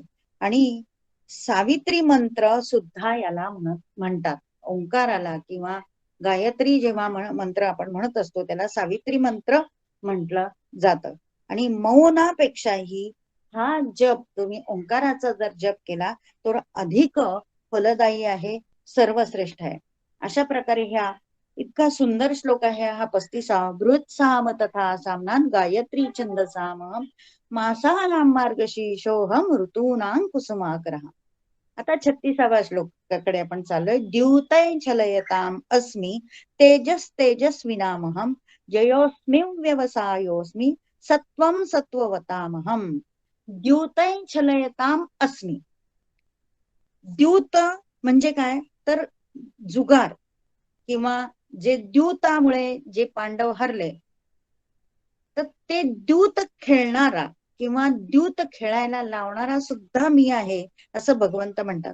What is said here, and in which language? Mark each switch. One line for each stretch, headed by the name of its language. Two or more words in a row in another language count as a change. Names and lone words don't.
Marathi: आणि सावित्री मंत्र सुद्धा याला म्हणतात ओंकाराला किंवा गायत्री जेव्हा मंत्र आपण म्हणत असतो त्याला सावित्री मंत्र म्हटलं जातं. आणि मौनापेक्षाही हा जप तुम्ही ओंकाराचा जर जप केला तर अधिक फलदायी आहे, सर्वश्रेष्ठ आहे. अशा प्रकारे ह्या इतका सुंदर श्लोक आहे हा 35वा.
Sanskrit: बृहत्साम तथा सामनान गायत्री छंदसामहम मासानां मार्गशीर्षोऽहं ऋतूनां कुसुमाकरः.
Marathi: आता 36वा श्लोकाकडे आपण चाललोय.
Sanskrit: द्यूतै छलयताम अस्मि तेजस तेजस्विनामहम जयोस्मि व्यवसायोस्मि सत्वं सत्ववतामहम. द्यूतै छलयताम अस्मि.
Marathi: द्यूत म्हणजे काय तर जुगार, किंवा जे द्यूतामुळे जे पांडव हरले तर ते द्यूत खेळणारा किंवा द्यूत खेळायला लावणारा सुद्धा मी आहे असं भगवंत म्हणतात.